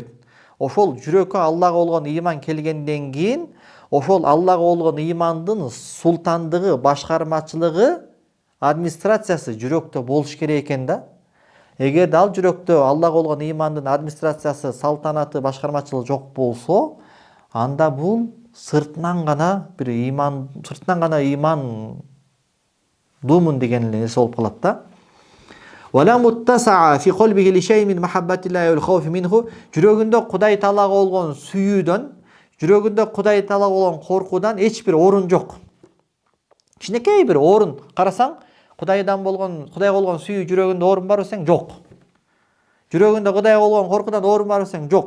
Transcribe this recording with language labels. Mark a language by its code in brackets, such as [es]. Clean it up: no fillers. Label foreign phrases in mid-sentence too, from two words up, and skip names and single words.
[ky] Ошол жүрөккө Аллага болгон ыйман келгенден кийин ошол Аллага болгон ыймандын султандыгы, башкармачылыгы, администрациясы жүрөктө болуш керек экен да. Эгерде ал жүрөктө Аллага болгон ыймандын администрациясы, салтанаты, башкармачылыгы жок болсо, анда бул сыртынан гана ыйман думун деген нерсе болуп калат да. [ar] ولا متسع في قلبه لشيء من محبة الله والخوف منه. [ky] Жүрөгүндө Кудай Таалага болгон сүйүүдөн, жүрөгүндө Кудай Таалага болгон коркуудан эч бир орун жок. Кичинекей бир орун карасаң, Кудайга болгон сүйүү жүрөгүндө орун бар десең жок. Жүрөгүндө Кудайга болгон коркуудан орун бар десең жок.